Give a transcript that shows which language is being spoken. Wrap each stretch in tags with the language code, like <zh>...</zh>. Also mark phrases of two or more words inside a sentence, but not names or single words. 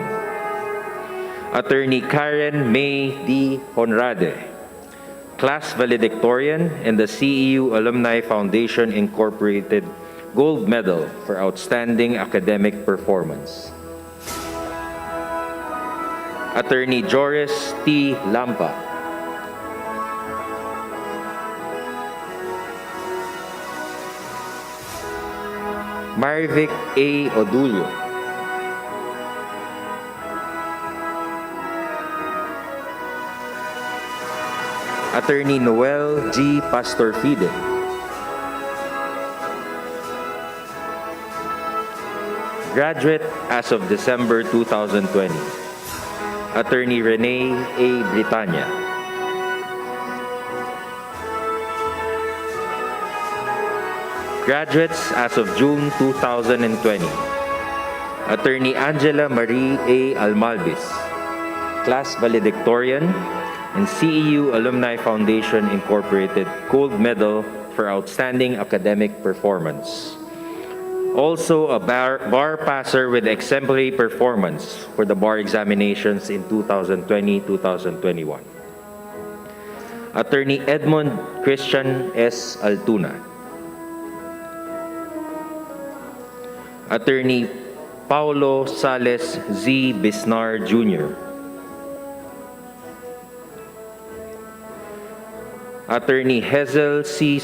<en>Attorney Karen May D. Honrade, Class Valedictorian in the CEU Alumni Foundation Incorporated Gold Medal for Outstanding Academic Performance. Attorney Joris T. Lampa. Marvic A. Odulio. Attorney Noel G. Pastorfide. Graduate as of December 2020. Attorney Rene A. Britanya. Graduates as of June 2020. Attorney Angela Marie A. Almalbis, Class Valedictorian and CEU Alumni Foundation Incorporated Gold Medal for Outstanding Academic Performance. Also a bar passer with exemplary performance for the bar examinations in 2020-2021. Attorney Edmund Christian S. Altuna. Attorney Paulo Sales Z. Bisnar Jr. Attorney Hazel C.</en>